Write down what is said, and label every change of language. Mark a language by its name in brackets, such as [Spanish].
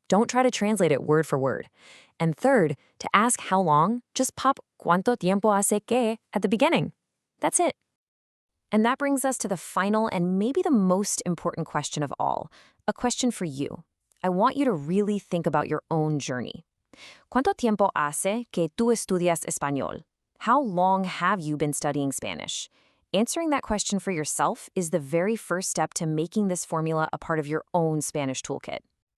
[English] Don't try to translate it word for word. And third, to ask how long, just pop [Spanish] cuánto tiempo hace que [English] at the beginning. That's it. And that brings us to the final and maybe the most important question of all, a question for you. I want you to really think about your own journey. [Spanish] ¿Cuánto tiempo hace que tú estudias español? [English] How long have you been studying Spanish? Answering that question for yourself is the very first step to making this formula a part of your own Spanish toolkit.